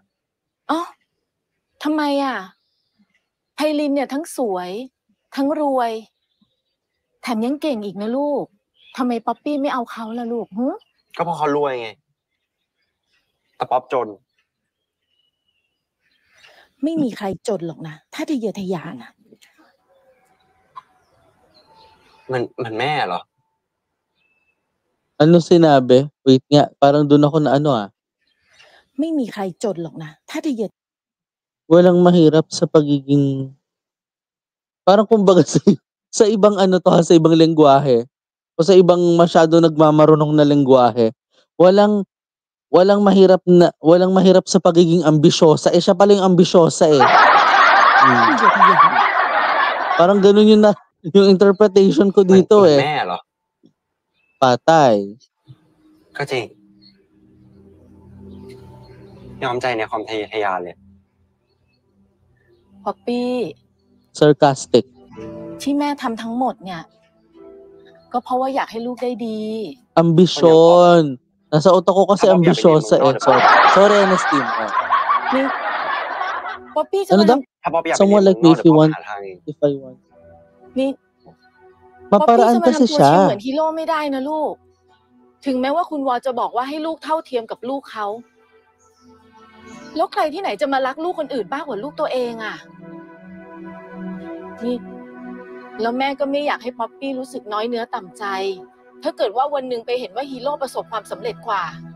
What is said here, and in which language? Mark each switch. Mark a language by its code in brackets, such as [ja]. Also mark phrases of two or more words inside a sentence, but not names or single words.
[th] อ๋อทำไมอ่ะไพลินเนี่ยทั้งสวย ทั้งรวย แถมยังเก่งอีกนะลูกทำไมป๊อปปี้ไม่เอาเขาล่ะลูกหึ ก็เพราะเขารวยไง แต่ป๊อปจน ไม่มีใครจนหรอกนะ ถ้าทะเยอทะยานอ่ะ มันแม่เหรอ [tl] Ano sinabi? Wait nga, parang dun ako na ano ah. [th] ไม่มีใครจนหรอกนะ ถ้าทะเยอ [tl] Walang mahirap sa pagiging parang kumbaga sa ibang ano to ha, sa ibang lengguwahe o sa ibang masyado nagmamarunong na lengguwahe, walang mahirap sa pagiging ambisyosa. Eh siya pala yung ambisyosa eh. Parang ganun yung interpretation ko dito [th] มัน [tl] eh. [th] แม่เหรอ [tl] Patay. [th] ก็จริง ยอมใจในความทะเยอทะยานเลย ป๊อปปี้ [tl] Sarcastic. [th] ที่แม่ทำทั้งหมดเนี่ย ก็เพราะว่าอยากให้ลูกได้ดี [tl] Ambisyon. Nasa utak ko kasi ambisyosa eh. Sorry, Ernestine. [th] นี่ป๊อปปี้จะ [tl] Ano [th] มา [tl] daw? [th] ถ้าป๊อปอยากไป [en] Someone [th] เรียน [en] like [th] เมืองน [en] me [th] อก [en] if [th] เดี๋ยว [en] you [th] ป๊อป [en] want. [th] หาทางเอง [en] If I want. [th] นี่ป๊อปปี้ [tl] Maparaan [th] จะมา [tl] kasi [th] ทำตัวชิงเหมือน [tl] siya. [th] ฮีโร่ไม่ได้นะลูก ถึงแม้ว่าคุณวอจะบอกว่าให้ลูกเท่าเทียมกับลูกเขา แล้วใครที่ไหนจะมารักลูกคนอื่นมากกว่าลูกตัวเองอ่ะ นี่ แล้วแม่ก็ไม่อยากให้ป๊อปปี้รู้สึกน้อยเนื้อต่ำใจ ถ้าเกิดว่าวันหนึ่งไปเห็นว่าฮีโร่ประสบความสำเร็จกว่า